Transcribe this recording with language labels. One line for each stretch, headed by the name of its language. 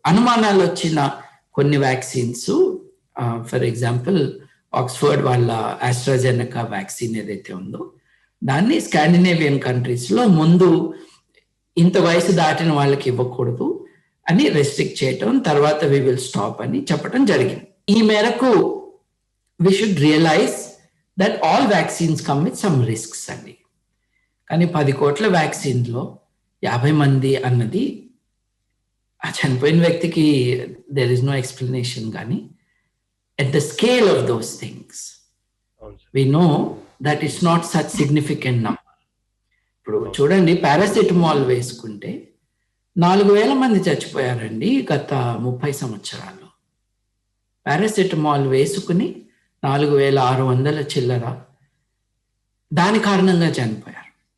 Telugu: అనుమానాలు వచ్చిన కొన్ని వ్యాక్సిన్స్, ఫర్ ఎగ్జాంపుల్ ఆక్స్ఫర్డ్ వాళ్ళ ఆస్ట్రాజెనెకా వ్యాక్సిన్ ఏదైతే ఉందో దాన్ని స్కాండినేవియన్ కంట్రీస్లో ముందు ఇంత వయసు దాటిన వాళ్ళకి ఇవ్వకూడదు అని రెస్ట్రిక్ట్ చేయటం, తర్వాత
English: we will stop
Telugu: అని చెప్పడం జరిగింది. ఈ మేరకు
English: we should realise that all vaccines come with some risks
Telugu: అండి. కానీ 10 కోట్ల వ్యాక్సిన్లో 50 మంది అన్నది ఆ చనిపోయిన వ్యక్తికి
English: There is no explanation.
Telugu: కానీ
English: at the scale of those things, we know that it's not such significant number.
Telugu: ఇప్పుడు చూడండి, పారాసిటమాల్ వేసుకుంటే 4,000 మంది చచ్చిపోయారండి గత 30 సంవత్సరాల్లో. పారాసిటమాల్ వేసుకుని 4,600 చిల్లర దాని కారణంగా చనిపోయారు.